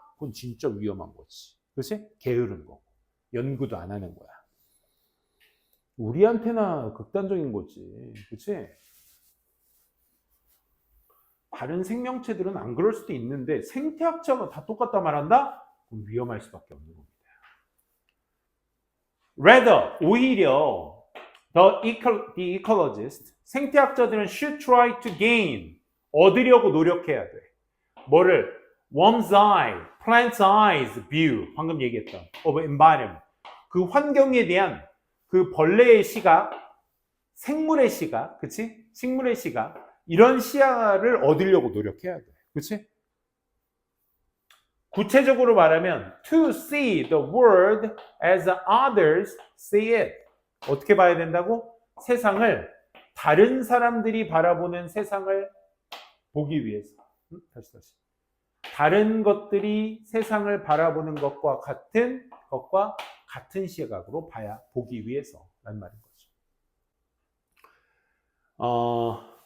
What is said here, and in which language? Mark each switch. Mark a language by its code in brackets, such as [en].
[ko] 그건 진짜 위험한 거지. 그렇지? 게으른 거. 연구도 안 하는 거야. 우리한테나 극단적인 거지. 그렇지? 다른 생명체들은 안 그럴 수도 있는데 생태학자가 다 똑같다 말한다? 그럼 위험할 수밖에 없는 겁니다. [en] Rather, [ko] 오히려 [en] the ecologist, [ko] 생태학자들은 [en] should try to gain, [ko] 얻으려고 노력해야 돼. 뭐를? [en] Worm's eye, plant's eyes view, [ko] 방금 얘기했던 [en] of environment. [ko] 그 환경에 대한 그 벌레의 시각, 생물의 시각, 그치? 식물의 시각, 이런 시야를 얻으려고 노력해야 돼. 그치? 구체적으로 말하면 [en] to see the world as others see it. [ko] 어떻게 봐야 된다고? 세상을 다른 사람들이 바라보는 세상을 보기 위해서. 다시. 다른 것들이 세상을 바라보는 것과 같은 시각으로 보기 위해서라는 말인 거죠.